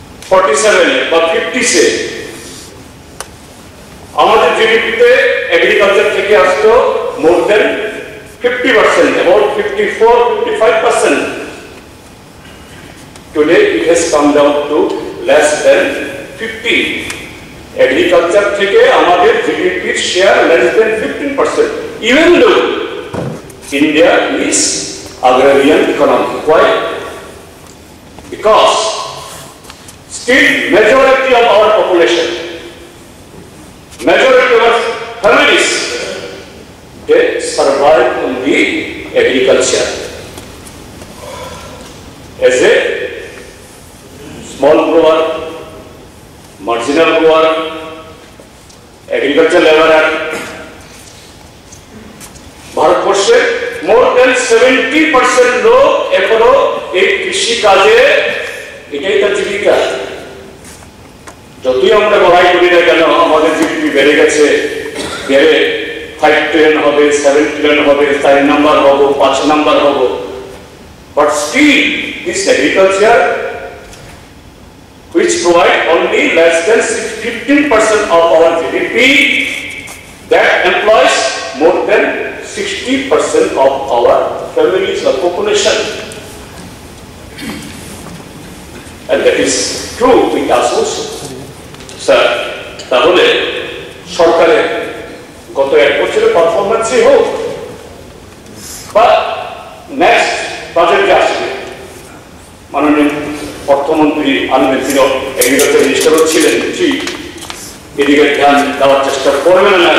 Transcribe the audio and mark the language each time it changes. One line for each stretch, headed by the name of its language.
Bangla: 1947 বা 50 আমাদের জিডিপিতে এগ্রিকালচার থেকে আসতো
English: more than
Bangla: 50%,
English: about 54-55%. Today it has come down to less than 50.
Bangla: Agriculture থেকে আমাদের জিডিপির share
English: less than 15%. Even though India is agrarian economy. Why? Because still majority of our population, majority of our families, they survive on the agriculture. As a small grower, marginal grower, agriculture laborer,
Bangla: ভারতবর্ষে
English: more than
Bangla: 70% লোক এখনো এই কৃষি কাজে, এটাই তার জীবিকা। যতই আমরা লড়াই করি না কেন, আমাদের জিডিপি বেড়ে গেছে, বেড়ে 5 ট্রিলিয়ন হবে, 7 ট্রিলিয়ন হবে, 4 নাম্বার হবো,
English: 5 number হবো, but still this agriculture, which provide only less than 15% of our GDP, that employs more than 60% of our families or population. And that is true with us also.
Bangla: Sir, তাহলে সরকারের গত 1 বছরের পারফরম্যান্সই হোক বা next budget যে আসবে, মাননীয় অর্থমন্ত্রী আনবেন, তিনি এগ্রিকালচার মিনিস্টারও ছিলেন, এদিকে ধ্যান দেওয়ার চেষ্টা করবেন না।